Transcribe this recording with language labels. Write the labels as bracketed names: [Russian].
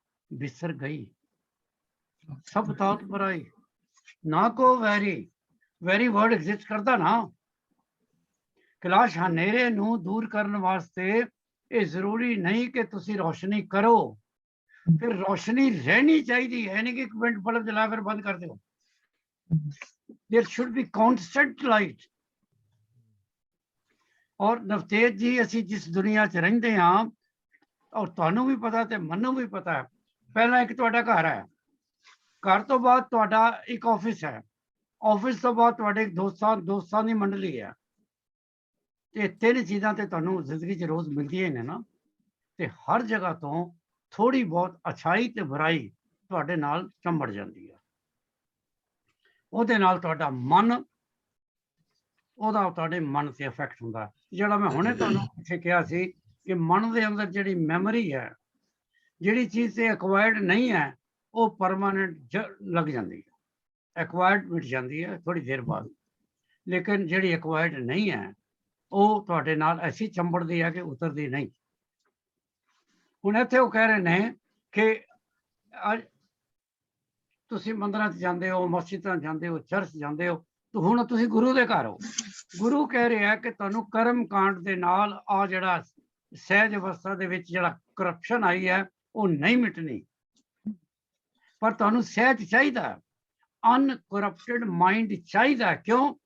[Punjabi] ਵਿਸਰ ਗਈ ਸਭ ਤਾਤ ਪਰਾਈ, ਨਾ ਕੋ ਵੈਰੀ। ਵੈਰੀ ਵਰਡ ਐਗਜ਼ਿਸਟ ਕਰਦਾ ਨਾ। ਕੈਲਾਸ਼ ਹਨੇਰੇ ਨੂੰ ਦੂਰ ਕਰਨ ਵਾਸਤੇ ਇਹ ਜ਼ਰੂਰੀ ਨਹੀਂ ਕਿ ਤੁਸੀਂ ਰੋਸ਼ਨੀ ਕਰੋ, ਫਿਰ ਰੋਸ਼ਨੀ ਰਹਿਣੀ ਚਾਹੀਦੀ ਹੈ, ਨਹੀਂ ਕਿ ਇੱਕ ਮਿੰਟ ਬਲਬ ਜਲਾ ਫਿਰ ਬੰਦ ਕਰ ਦਿਓ। [English] There should be constant light। [Punjabi] ਔਰ ਨਵਤੇਜ ਜੀ, ਅਸੀਂ ਜਿਸ ਦੁਨੀਆ 'ਚ ਰਹਿੰਦੇ ਹਾਂ, ਔਰ ਤੁਹਾਨੂੰ ਵੀ ਪਤਾ ਤੇ ਮੈਨੂੰ ਵੀ ਪਤਾ ਹੈ, ਪਹਿਲਾਂ ਇੱਕ ਤੁਹਾਡਾ ਘਰ ਹੈ, ਘਰ ਤੋਂ ਬਾਅਦ ਤੁਹਾਡਾ ਇੱਕ ਆਫਿਸ ਹੈ, ਆਫਿਸ ਤੋਂ ਬਾਅਦ ਤੁਹਾਡੇ ਦੋਸਤਾਂ ਦੀ ਮੰਡਲੀ ਹੈ। ਇਹ ਤਿੰਨ ਚੀਜ਼ਾਂ ਤੇ ਤੁਹਾਨੂੰ ਜ਼ਿੰਦਗੀ 'ਚ ਰੋਜ਼ ਮਿਲਦੀਆਂ ਹੀ ਨੇ ਨਾ। ਤੇ ਹਰ ਜਗ੍ਹਾ ਤੋਂ ਥੋੜੀ ਬਹੁਤ ਅੱਛਾਈ ਤੇ ਬੁਰਾਈ ਤੁਹਾਡੇ ਨਾਲ ਚੰਬੜ ਜਾਂਦੀ ਹੈ। ਉਹਦੇ ਨਾਲ ਤੁਹਾਡਾ ਮਨ, ਉਹਦਾ ਤੁਹਾਡੇ ਮਨ ਤੇ ਇਫੈਕਟ ਹੁੰਦਾ। ਜਿਹੜਾ ਮੈਂ ਹੁਣੇ ਤੁਹਾਨੂੰ ਪਿੱਛੇ ਕਿਹਾ ਸੀ ਕਿ ਮਨ ਦੇ ਅੰਦਰ ਜਿਹੜੀ ਮੈਮਰੀ ਹੈ, ਜਿਹੜੀ ਚੀਜ਼ ਤੇ ਐਕਵਾਇਰਡ ਨਹੀਂ ਹੈ, ਉਹ ਪਰਮਾਨੈਂਟ ਲੱਗ ਜਾਂਦੀ ਹੈ। ਐਕਵਾਇਰਡ ਮਿਟ ਜਾਂਦੀ ਹੈ ਥੋੜੀ ਦੇਰ ਬਾਅਦ, ਲੇਕਿਨ ਜਿਹੜੀ ਐਕਵਾਇਰਡ ਨਹੀਂ ਹੈ ਉਹ ਤੁਹਾਡੇ ਨਾਲ ਐਸੀ ਚੰਬੜਦੀ ਹੈ ਕਿ ਉਤਰਦੀ ਨਹੀਂ। ਹੁਣ ਇੱਥੇ ਉਹ ਕਹਿ ਰਹੇ ਨੇ ਕਿ ਤੁਸੀਂ ਮੰਦਰਾਂ 'ਚ ਜਾਂਦੇ ਹੋ, ਮਸਜਿਦਾਂ ਜਾਂਦੇ ਹੋ, ਚਰਚ ਜਾਂਦੇ ਹੋ, तो हुण तुसीं गुरु दे घर हो, गुरु कह रहा कि तुहानूं कर्म कांड दे नाल आ जिहड़ा सहज अवस्था दे विच जिहड़ा करप्शन आई है वो नहीं मिटनी, पर तुहानूं सहज चाहिदा, अनकरप्टेड माइंड चाहिदा। क्यों?